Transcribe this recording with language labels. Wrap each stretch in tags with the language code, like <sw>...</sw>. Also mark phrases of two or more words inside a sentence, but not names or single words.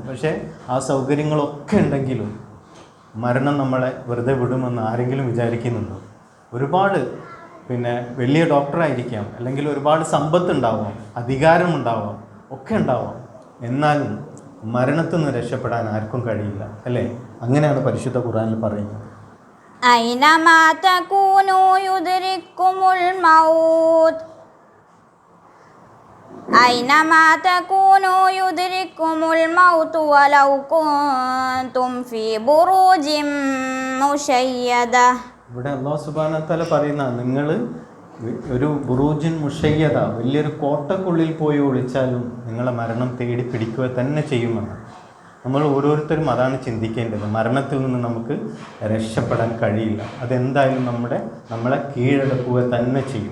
<ml>പക്ഷേ ആ സൗകര്യങ്ങളൊക്കെ ഉണ്ടെങ്കിലും മരണം നമ്മളെ വെറുതെ വിടുമെന്ന് ആരെങ്കിലും വിചാരിക്കുന്നുണ്ടോ? ഒരുപാട് വലിയ ഡോക്ടറായിരിക്കാം, അല്ലെങ്കിൽ ഒരുപാട് സമ്പത്തുണ്ടാവാം, അധികാരമുണ്ടാവാം, ഒക്കെ ഉണ്ടാവാം. എന്നാലും മരണത്തിൽ നിന്ന് രക്ഷപ്പെടാൻ ആർക്കും കഴിയില്ല അല്ലേ? അങ്ങനെയാണ് പരിശുദ്ധ ഖുർആനിൽ പറയുന്നത്.</ml> <ar>أينما تكونوا يدرككم الموت أينما تكونوا يدرككم الموت ولو كنتم في بروج مشيدة.</ar> <ml>ഇവിടെ</ml> <ar>الله سبحانه وتعالى</ar> <ml>പറയുന്ന, നിങ്ങൾ ഒരു</ml> <ar>بروج مشيدة,</ar> <ml>വലിയൊരു കോട്ടക്കുള്ളിൽ പോയി ഒളിച്ചാലും നിങ്ങളെ മരണം തേടി പിടിക്കുക തന്നെ ചെയ്യുമെന്ന്. നമ്മൾ ഓരോരുത്തരും അതാണ് ചിന്തിക്കേണ്ടത്. മരണത്തിൽ നിന്ന് നമുക്ക് രക്ഷപ്പെടാൻ കഴിയില്ല. അതെന്തായാലും നമ്മളെ കീഴടക്കുക തന്നെ ചെയ്യും.</ml>